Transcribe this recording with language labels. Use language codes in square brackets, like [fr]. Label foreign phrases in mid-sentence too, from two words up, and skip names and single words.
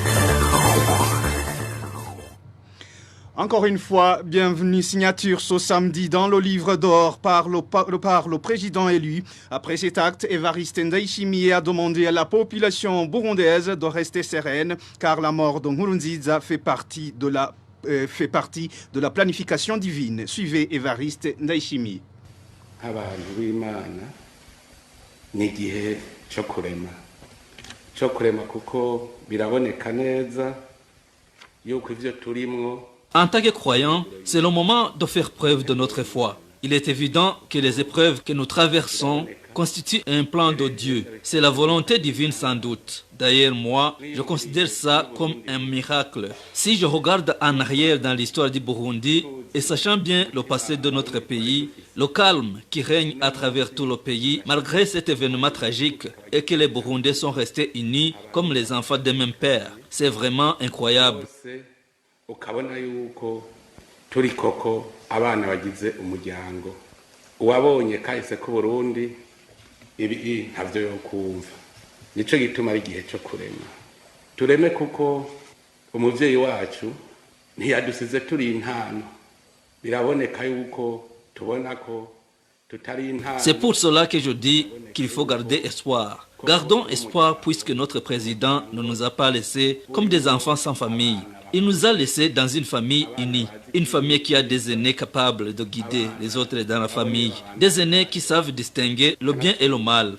[fr] Encore une fois, bienvenue, signature ce samedi dans le livre d'or par le président élu. Après cet acte, Évariste Ndayishimiye a demandé à la population burundaise de rester sereine car la mort de Nkurunziza fait partie de la planification divine. Suivez Évariste Ndayishimiye. [rn] Abantu b'Imana ni igihe cyo kurema kuko biraboneka neza yuko ivyo turimwo. [fr] En tant que croyants, c'est le moment de faire preuve de notre foi. Il est évident que les épreuves que nous traversons constituent un plan de Dieu. C'est la volonté divine sans doute. D'ailleurs, moi, je considère ça comme un miracle. Si je regarde en arrière dans l'histoire du Burundi, et sachant bien le passé de notre pays, le calme qui règne à travers tout le pays, malgré cet événement tragique, et que les Burundais sont restés unis comme les enfants d'un même père, c'est vraiment incroyable. [rn] Ukabona yuko turi koko abana bagize umuryango uwabonye kahise ku Burundi ibi ntavyo yo kumva nico gituma ari gihe cyo kurema tureme kuko umuvyeyi wacu ntiyadusize turi intano biraboneka yuko tubona ko tutari intano. [fr] C'est pour cela que je dis qu'il faut garder espoir. Gardons espoir puisque notre président ne nous a pas laissés comme des enfants sans famille. Il nous a laissés dans une famille unie, une famille qui a des aînés capables de guider les autres dans la famille, des aînés qui savent distinguer le bien et le mal.